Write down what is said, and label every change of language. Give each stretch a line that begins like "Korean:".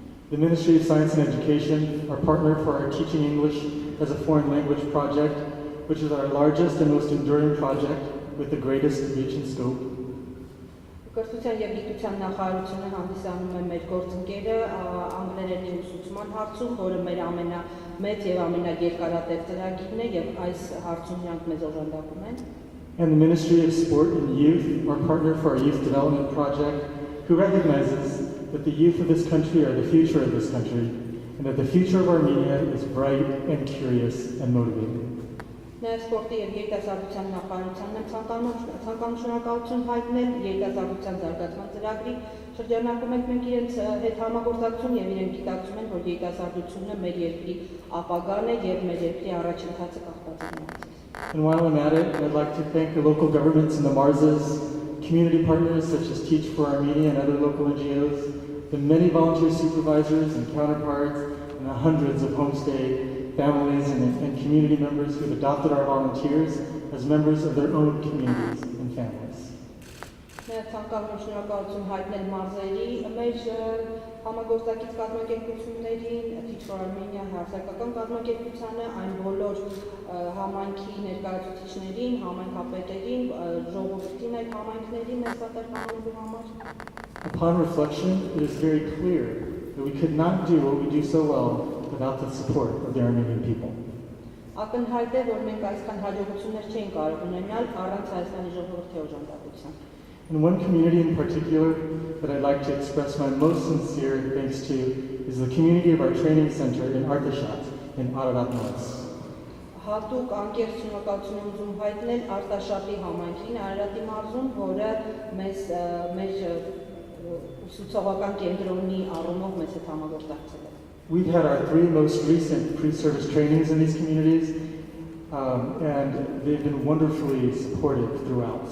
English: The Ministry of Science and Education, our partner for our Teaching English as a Foreign Language project, which is our largest and most enduring project with the greatest reach and scope.
Armenian: Կրթության և գիտության նախարարությունը հանդիսանում է մեր գործընկերը անգլերենի ուսուցման հարցում, որը մեր ամենամեծ և ամենաերկարատև ծրագիրն է և այս հարցում նրանք մեզ օժանդակում են։
English: And the Ministry of Sport and Youth, our partner for our youth development project, who recognizes that the youth of this country are the future of this country, and that the future of Armenia is bright and curious and motivating.
Armenian: Նաև սպորտի և երիտասարդության նախարարությանն եմ ցանկանում շնորհակալություն հայտնել երիտասարդության զարգացման ծրագրի շրջանակում մենք իրենց հետ համագործակցություն եւ իրենք գիտակցում են, որ երիտասարդությունը մեր երկրի ապագան է եւ մեր երկրի առաջընթացը կախված է նրանցից։
English: And while I'm at it, I'd like to thank the local governments in the Marzas, community partners such as Teach for Armenia and other local NGOs, the many volunteer supervisors and counterparts, and the hundreds of homestay families and community members who have adopted our volunteers as members of their own communities and families.
Armenian: Նաև ցանկանում եմ շնորհակալություն հայտնել մարզերի մեր համագործակից կազմակերպություններին, Teach for Armenia հասարակական կազմակերպությանը, այն բոլոր համայնքի ներկայացուցիչներին, համայնքապետերին, ժողովրդին այդ համայնքների մեծ պատասխանատվելու համար։
English: Upon reflection, it is very clear that we could not do what we do so well without the support of the Armenian people.
Armenian: Ակնհայտ է, որ մենք այսքան հաջողություններ չէինք կարող ունենալ առանց Հայաստանի ժողովրդի օժանդակության։
English: And one community in particular that I'd like to express my most sincere thanks to is the community of our training center in Artashat in Ararat North.
Armenian: Հատուկ անկեղծ շնորհակալություն եմ ուզում հայտնել Արտաշատի համայնքին Արարատի մարզում, որը մեր ուսուցողական կենտրոնի առումով մեծ հետ համագործակցել է։
English: We've had our 3 most recent pre-service trainings in these communities, and they've been wonderfully supportive throughout.